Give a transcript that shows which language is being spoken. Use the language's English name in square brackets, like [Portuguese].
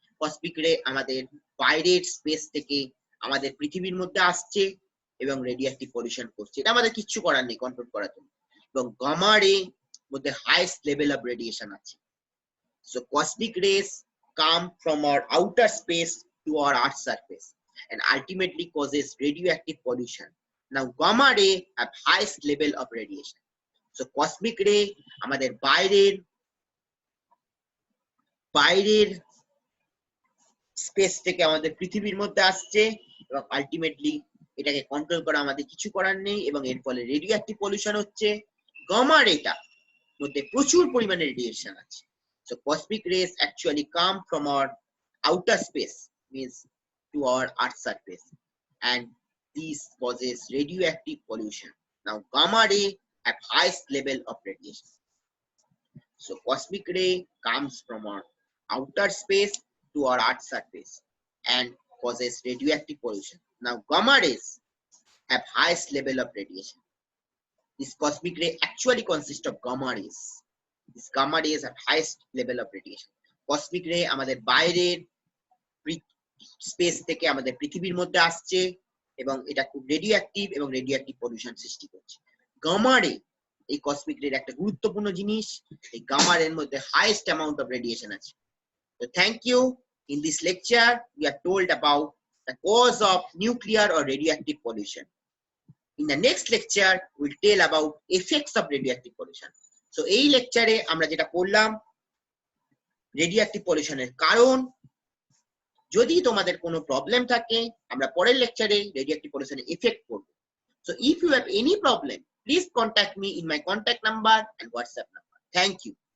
[Bangla] Cosmic রে আমাদের বাইরের স্পেস থেকে আমাদের পৃথিবীর মধ্যে আসছে এবং রেডিওঅ্যাক্টিভ পলিউশন করছে, এটা আমাদের কিচ্ছু করার নেই কন্ট্রোল করার জন্য। এবং গামা রে মধ্যে হাইয়েস্ট লেভেল অফ রেডিয়েশন আছে। [English] So cosmic rays come from our outer space to our Earth's surface and ultimately causes radioactive pollution. Now gamma ray have highest level of radiation. So cosmic ray [Bangla] আমাদের বাইরের space থেকে আমাদের পৃথিবীর মধ্যে আসছে এবং ultimately এটাকে কন্ট্রোল করা আমাদের কিছু করার নেই এবং এর ফলে রেডিওঅ্যাক্টিভ পলিউশন হচ্ছে। গামা রেটা মধ্যে প্রচুর পরিমাণে রেডিয়েশন আছে। [English] So cosmic rays actually come from our outer space, means to our Earth's surface, and this causes radioactive pollution. Now gamma ray have highest level of radiation. So cosmic ray comes from our outer space to our Earth's surface and causes radioactive pollution. Now, gamma rays have highest level of radiation. This cosmic ray actually consists of gamma rays. These gamma rays have highest level of radiation. [Bangla] Cosmic ray আমাদের বাইরের space থেকে আমাদের পৃথিবীর মধ্যে আসছে এবং এটা খুব রেডিওঅ্যাক্টিভ এবং রেডিওঅ্যাক্টিভ পলিউশন সৃষ্টি করছে। গামা রে এই কসমিক রের একটা গুরুত্বপূর্ণ জিনিস। এই গামা রের মধ্যে হাইয়েস্ট অ্যামাউন্ট অফ রেডিয়েশন আছে। [English] So thank you. In this lecture we are told about the cause of nuclear or radioactive pollution. In the next lecture we'll tell about effects of radioactive pollution. [Bangla] So এই লেকচারে আমরা যেটা পড়লাম radioactive পলিউশনের কারণ। যদি তোমাদের কোনো প্রবলেম থাকে আমরা পরের লেকচারে রেডিওঅ্যাক্টিভ পলিউশনের ইফেক্ট করব। [English] So if you have any problem, please contact me in my contact number and WhatsApp number. Thank you.